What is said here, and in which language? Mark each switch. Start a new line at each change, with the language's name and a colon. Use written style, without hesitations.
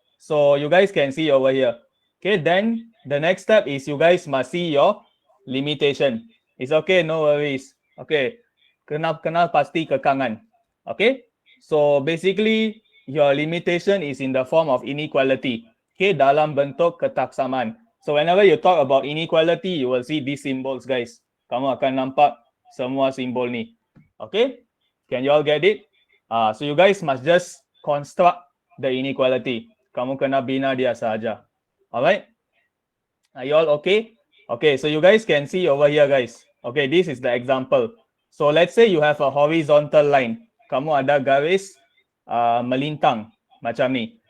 English: So you guys can see over here. Okay, then the next step is you guys must see your limitation. It's okay, no worries. Okay.
Malay: Kenal pasti kekangan.
English: Okay? So basically your limitation is in the form of inequality. Okay,
Malay: dalam bentuk ketaksaman.
English: So whenever you talk about inequality, you will see these symbols, guys.
Malay: Kamu akan nampak semua simbol ni.
English: Okay? Can you all get it? So you guys must just construct the inequality.
Malay: Kamu kena bina dia saja.
English: Alright? Are you all okay? Okay, so you guys can see over here, guys. Okay, this is the example. So let's say you have a horizontal line.
Malay: Kamu ada garis melintang macam ni.